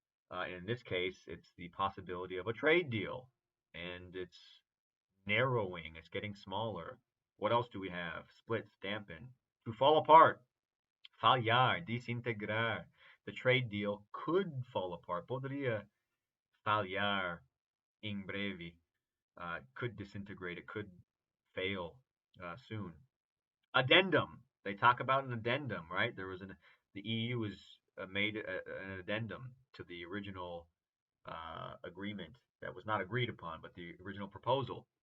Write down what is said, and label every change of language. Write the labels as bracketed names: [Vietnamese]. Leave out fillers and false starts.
[English] In this case, it's the possibility of a trade deal, and it's narrowing, it's getting smaller. What else do we have? Splits, dampen. To fall apart, [Portuguese] falhar, disintegrar. [English] The trade deal could fall apart. [Portuguese] Poderia falhar em breve. [English] Could disintegrate, it could fail soon. Addendum. They talk about an addendum, right? The EU has made an addendum to the original agreement that was not agreed upon, but the original proposal.